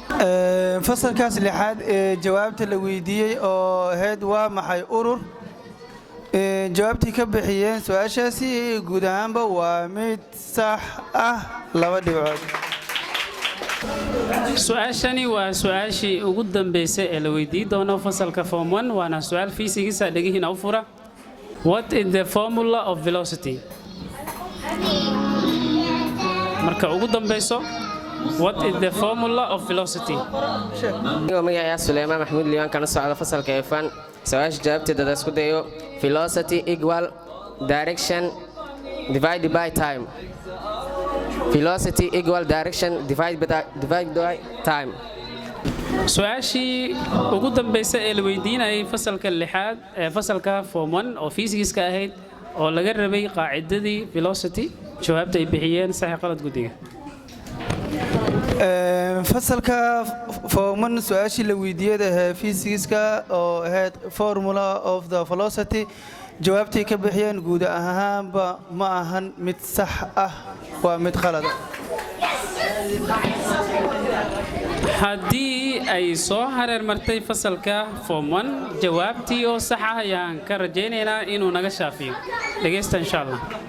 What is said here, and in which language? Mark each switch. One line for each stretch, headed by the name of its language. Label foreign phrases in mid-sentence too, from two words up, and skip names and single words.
Somali: fasalkaas lixaad jawaabta la weydiiyay oo heed waa maxay urur jawaabtii ka bixiyeen su'aashaasi guud ahaanba waa mid sax ah laba dhibcood su'aashani waa su'aashii ugu dambeysay ee la weydiin doono fasalka form 1 waana su'aal fiisigiisa dhagihiina u fura
English: what is the formula of velocity
Somali: marka ugu dambayso
English: what is the formula of velocity
Somali: magacayga Suleymaan Maxamuud Liwaan kana socda fasalka F1 su'aasha jawaabteeda isku dayo
English: velocity equal direction divided by time velocity equal direction divided by time
Somali: su'aashii ugu dambeysay ee la weydiinayay fasalka lixaad ee fasalka form 1 oo fiisigiska ahayd oo laga rabay qaacidadii velocity jawaabta ay bixiyeen sax qalad gudiga fasalka form 1 su'aashii la weydiiyay fiisigiska oo ahayd
English: formula of the velocity
Somali: jawaabtii ka bixiyeen guud ahaanba ma ahan mid sax ah waa mid qalad haddii ay soo hareer martay fasalka form 1 jawaabtii oo sax ah ayaan ka rajaynaynaa inuu naga shaafiyo dhageysta
Arabic: إن شاء الله